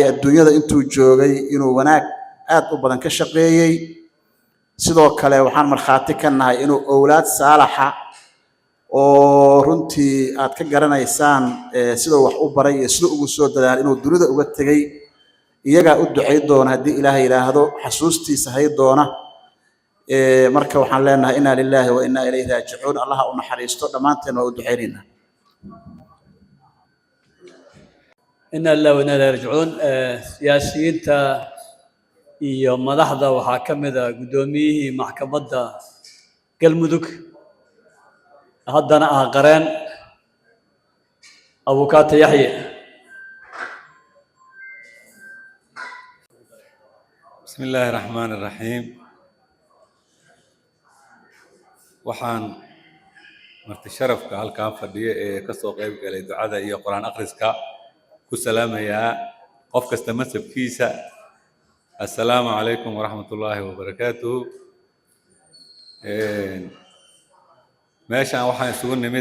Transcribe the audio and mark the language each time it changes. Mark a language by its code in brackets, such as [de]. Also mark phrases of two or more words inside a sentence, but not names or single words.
[so] adduunyada intuu joogay inuu wanaag aad u badan ka shaqeeyay sidoo kale waxaan markhaati ka nahay inuu awlaad saalaxa oo runtii aad ka garanaysaan sidoo wax u baray iyo sidoo ugu soo dadaal inuu dunida uga tagay iyaga u ducay doona hadii ilaahay yiraahdo xasuustiisa hay doona marka waxaan leenahay [ar] إنا لله وإنا إليه راجعون [so] allaha u naxariisto dhamaanteen waa u ducaynayna [ar] إنا لله وإنا إليه راجعون [so] siyaasiyiinta iyo madaxda waxaa ka mid ah gudoomiyihii maxkamadda galmudug haddana ah qareen abukaata yaxye [ar] بسم الله الرحمن الرحيم [so] waxaan marti sharafka halkaan fadhiyo ee ka soo qayb galay ducada iyo quraan akhriska ku salaamayaa qof kasta masabkiisa [ar] السلام عليكم ورحمة الله وبركاته [so] meeshaan waxaan isugu nimid